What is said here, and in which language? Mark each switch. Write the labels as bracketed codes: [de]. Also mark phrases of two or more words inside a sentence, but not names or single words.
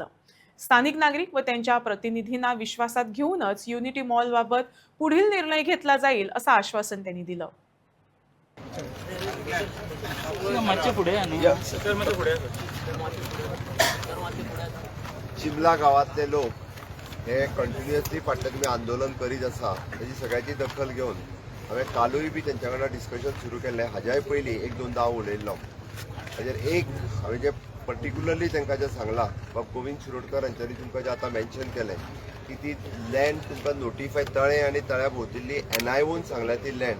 [mr] स्थानिक नागरिक व त्यांच्या प्रतिनिधींना विश्वासात घेऊनच युनिटी मॉल बाबत पुढील निर्णय घेतला जाईल असं आश्वासन त्यांनी दिलं. [kok] शिमला गावातले लोक हे कंटिन्युअसली फाटले तुमी आंदोलन करीत आसा ताची सगळ्याची दखल घेवन हांवें कालूय बी तेंच्या वांगडा डिस्कशन सुरू केल्लें. हाज्याय पयलीं एक दोनदा हांव उलयल्लो. हाजेर एक हांवें जे पर्टिक्युलरली तांकां जें सांगलां बाब गोविंद शिरोडकर हांच्यांनी तुमकां जें आतां मेन्शन केलें की ती लँड तुमकां नोटिफाय तळें आनी तळ्या भोंवतणी एनआयओन सांगल्या ती लँड.